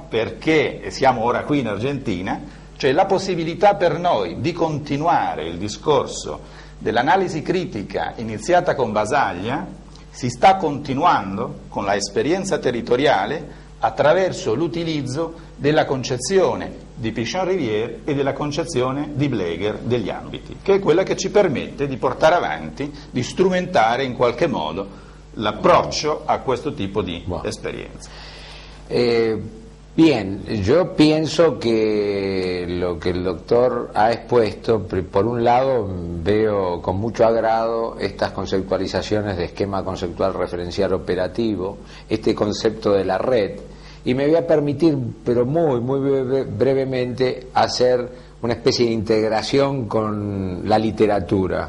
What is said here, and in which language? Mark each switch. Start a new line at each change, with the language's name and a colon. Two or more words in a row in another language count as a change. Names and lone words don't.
Italian: Perché siamo ora qui in Argentina, cioè la possibilità per noi di continuare il discorso dell'analisi critica iniziata con Basaglia si sta continuando con la esperienza territoriale attraverso l'utilizzo della concezione di Pichon-Rivière e della concezione di Bleger degli ambiti, che è quella che ci permette di portare avanti, di strumentare in qualche modo l'approccio a questo tipo di esperienza.
Spanish: Bien, yo pienso que lo que el doctor ha expuesto, por un lado veo con mucho agrado estas conceptualizaciones de esquema conceptual referencial operativo, este concepto de la red, y me voy a permitir, pero muy brevemente, hacer una especie de integración con la literatura.